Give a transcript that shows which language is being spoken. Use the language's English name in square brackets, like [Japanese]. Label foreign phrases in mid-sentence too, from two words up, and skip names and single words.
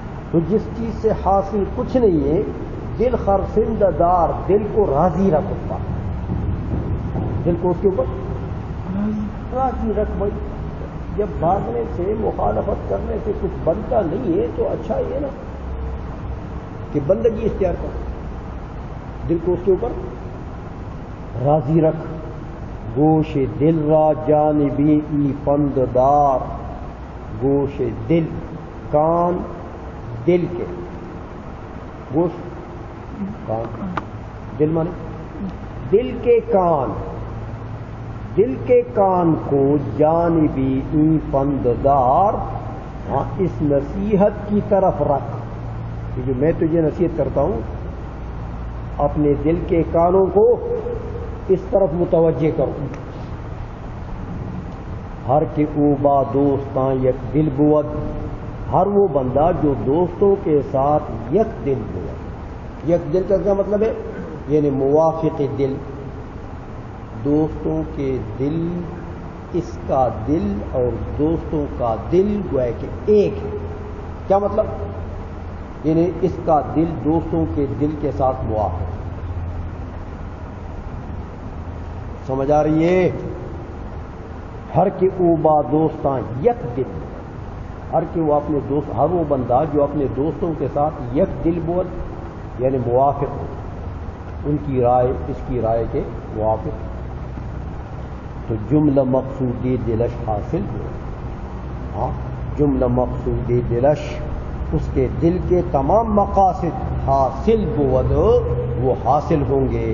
[Urdu] تو جس چیز سے حاصل کچھ نہیں ہے، [Persian] دل خرسندہ دار، [Urdu] دل کو راضی رکھ، اس پر دل کو اس کے اوپر راضی رکھ. بھائی جب بھاگنے سے، مخالفت کرنے سے کچھ بنتا نہیں ہے تو اچھا یہ نا کہ بندگی اختیار کر، دل کو اس کے اوپر راضی رکھ. [Persian] گوش دل را جانبی ای پند دار، گوش دل، [Urdu] کان دل کے، گوش کان، دل مانے دل کے کان، دل کے کان کو [Persian] جانبی ای پند دار، [Urdu] اس نصیحت کی طرف رکھ کہ جو میں تجھے نصیحت کرتا ہوں، اپنے دل کے کانوں کو اس طرف متوجہ کرو. [Persian] ہر کے اوبا دوستاں یک دل بود، [Urdu] ہر وہ بندہ جو دوستوں کے ساتھ [Persian] یک دل بود. یک دل [Urdu] کا کیا مطلب ہے؟ یعنی موافق دل، دوستوں کے دل، اس کا دل اور دوستوں کا دل گویا کہ ایک ہے. کیا مطلب؟ یعنی اس کا دل دوستوں کے دل کے ساتھ موافق. سمجھ آ رہی ہے؟ [Persian] ہر کے اوبا دوستاں یک دل، ہر کے [Urdu] وہ اپنے دوست، ہر وہ بندہ جو اپنے دوستوں کے ساتھ [Persian] یک دل بود، [Urdu] یعنی موافق ہو، ان کی رائے اس کی رائے کے موافق، تو [Persian] جملہ مقصودی دلش [Urdu] حاصل ہو. ہاں، [Persian] جملہ مقصودی دلش، [Urdu] اس کے دل کے تمام مقاصد [Persian] حاصل بود، [Urdu] وہ حاصل ہوں گے.